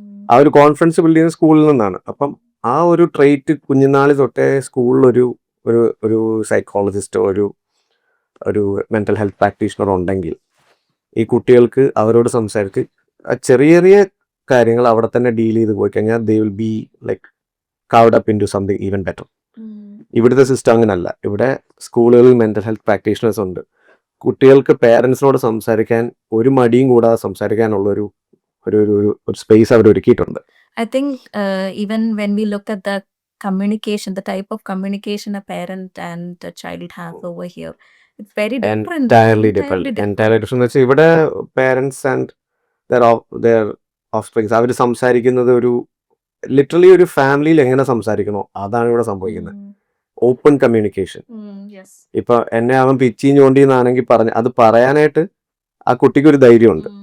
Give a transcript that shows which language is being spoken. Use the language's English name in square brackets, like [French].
[Malayalam] ആ ഒരു confidence build ചെയ്യുന്ന സ്കൂളിൽ നിന്നാണ്. അപ്പം ആ ഒരു ട്രെയ്റ്റ് കുഞ്ഞുനാളിൽ തൊട്ടേ സ്കൂളിൽ ഒരു സൈക്കോളജിസ്റ്റോ ഒരു മെന്റൽ ഹെൽത്ത് പ്രാക്ടീഷണർ ഉണ്ടെങ്കിൽ ഈ കുട്ടികൾക്ക് അവരോട് സംസാരിച്ച് ചെറിയ ചെറിയ കാര്യങ്ങൾ അവിടെ തന്നെ ഡീൽ ചെയ്ത് പോയി കഴിഞ്ഞാൽ [English] They will be like covered up into something even better. [Malayalam] ഇവിടുത്തെ സിസ്റ്റം അങ്ങനല്ല. ഇവിടെ സ്കൂളുകളിൽ മെന്റൽ ഹെൽത്ത് പ്രാക്ടീഷണേഴ്സ് ഉണ്ട്. കുട്ടികൾക്ക് പേരൻസിനോട് സംസാരിക്കാൻ ഒരു മടിയും കൂടാതെ സംസാരിക്കാനുള്ള ഒരു സ്പേസ് അവർ ഒരുക്കിയിട്ടുണ്ട്. [English] I think even when we look at the communication, the type of communication a parent and a child has over here, it's very different. Entirely different. [Malayalam] എന്ന് വെച്ചാൽ ഇവിടെ പേരൻസ് ആൻഡ് [English] their offsprings [Malayalam] അവർ സംസാരിക്കുന്നത് literally ഒരു ഫാമിലിയിൽ എങ്ങനെ സംസാരിക്കണോ അതാണ് ഇവിടെ സംഭവിക്കുന്നത്. Open communication. ഇപ്പൊ എന്നെ അവൻ പിച്ചിയും ചോണ്ടിന്നാണെങ്കിൽ അത് പറയാനായിട്ട് ആ കുട്ടിക്ക് ഒരു ധൈര്യമുണ്ട്.